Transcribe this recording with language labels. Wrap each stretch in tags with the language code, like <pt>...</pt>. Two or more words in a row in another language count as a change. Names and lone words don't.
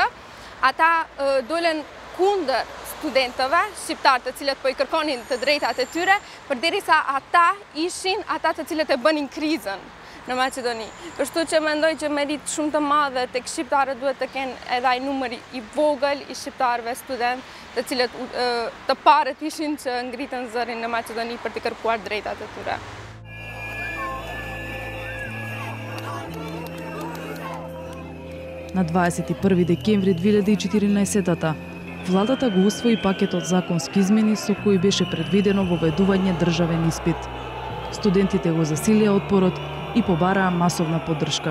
<sq>Ata dolen kundër studentëve shqiptar të cilët po i kërkonin të drejtat e tyre, përderisa ata ishin ata të cilët e bënin krizën në Maqedoni. Kështu që mendoj që merit shumë të madhe tek shqiptarët duhet të kenë edhe ai numër i vogël i shqiptarëve student, të cilët të parët ishin që ngritën zërin në Maqedoni për të kërkuar drejtat e tyre.</sq> <mk>На 21 декември 2014 владата го усвои пакетот законски измени со кои беше предвидено воведување државен испит. Студентите го засилија отпорот и побараа масовна поддршка.</mk>